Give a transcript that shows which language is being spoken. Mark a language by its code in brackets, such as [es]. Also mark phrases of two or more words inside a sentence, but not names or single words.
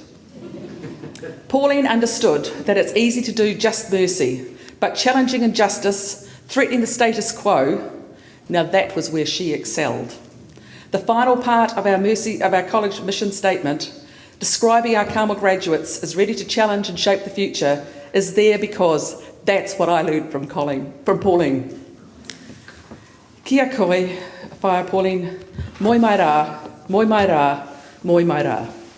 [en] Pauline understood that it's easy to do just mercy, but challenging injustice, threatening the status quo, now that was where she excelled. The final part of our college mission statement, describing our Carmel graduates as ready to challenge and shape the future, is there because that's what I learned from Pauline. [mi] Kia koe, whaia Pauline, moi mai rā, moi mai rā, moi mai rā.